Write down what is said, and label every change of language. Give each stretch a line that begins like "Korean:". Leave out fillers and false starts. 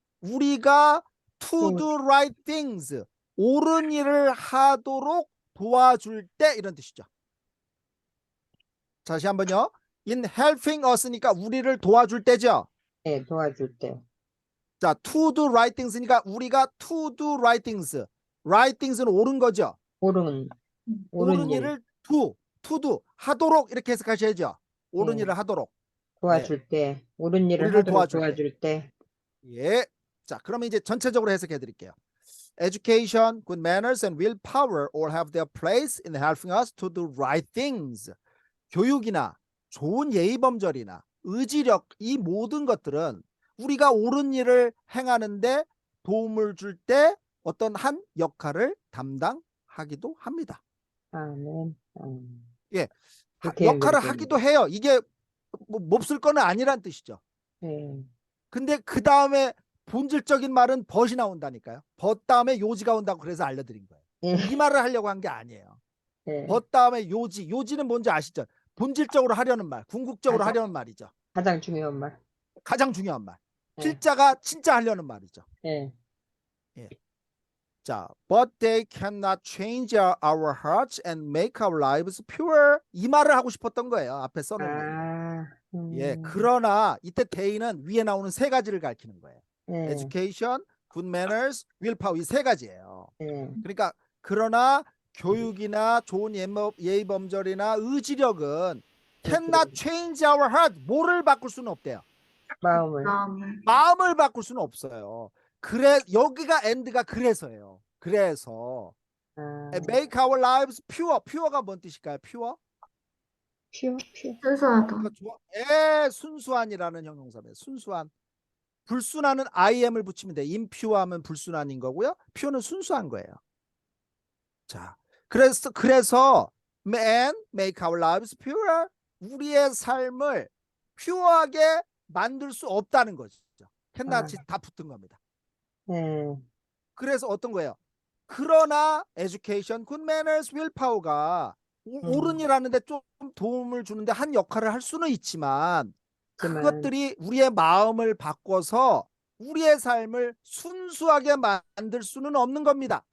Korean: 우리가 to do right things. 옳은 일을 하도록 도와줄 때 이런 뜻이죠. 다시 한번요. In helping us 니까 우리를 도와줄 때죠. 네, 도와줄 때.
English: 자, to do right things니까 우리가 to do right things.
Korean: right things는 옳은 거죠. 옳은 옳은 일 일을 to do 하도록 이렇게 해석하셔야죠. 옳은 네. 일을 하도록. 도와줄 때, 옳은 일을 우리를 하도록 도와줄 때. 도와줄 때. 예. 자, 그러면 이제 전체적으로 해석해 드릴게요.
English: Education, good manners, and willpower all have their place in helping us to do right things.
Korean: 교육이나 좋은 예의범절이나 의지력, 이 모든 것들은 우리가 옳은 일을 행하는데 도움을 줄 때 어떤 한 역할을 담당하기도 합니다. 아멘. 예, 그렇게 역할을 연결되네요. 하기도 해요. 이게 뭐 몹쓸 거는 아니란 뜻이죠. 네. 근데 그 다음에 본질적인 말은 벗이 나온다니까요. 벗 다음에 요지가 온다고 그래서 알려드린 거예요. 네. 이 말을 하려고 한 게 아니에요. 네. 벗 다음에 요지, 요지는 뭔지 아시죠? 본질적으로 하려는 말, 궁극적으로 맞아. 하려는 말이죠. 가장 중요한 말. 가장 중요한 말. 네. 필자가 진짜 하려는 말이죠. 네.
English: 자, but they cannot change our hearts and make our lives pure.
Korean: 이 말을 하고 싶었던 거예요. 앞에 써놓은 거예요. 아, 예, 그러나 이때 they는 위에 나오는 세 가지를 가리키는 거예요. 네.
English: Education, good manners, willpower 이 세 가지예요.
Korean: 네. 그러니까 그러나 교육이나 좋은 예의범절이나 의지력은 cannot change our heart. 뭐를 바꿀 수는 없대요. 마음을. 마음을 바꿀 수는 없어요. 그래 여기가 end가 그래서예요. 그래서 아,
English: make our lives pure.
Korean: pure가 뭔 뜻일까요? pure? 퓨어. 순수하다. 순수한이라는 형용사입니다. 순수한. 불순한은 im을 붙이면 돼. impure하면 불순한인 거고요. pure는 순수한 거예요.
English: 자, 그래서 man make our lives pure.
Korean: 우리의 삶을 퓨어하게 만들 수 없다는 거죠. 캔낫이 다 붙은 겁니다. 네. 그래서 어떤 거예요? 그러나 education, good manners, willpower 가 옳은 일 하는데 좀 도움을 주는데 한 역할을 할 수는 있지만 그것들이 우리의 마음을 바꿔서 우리의 삶을 순수하게 만들 수는 없는 겁니다.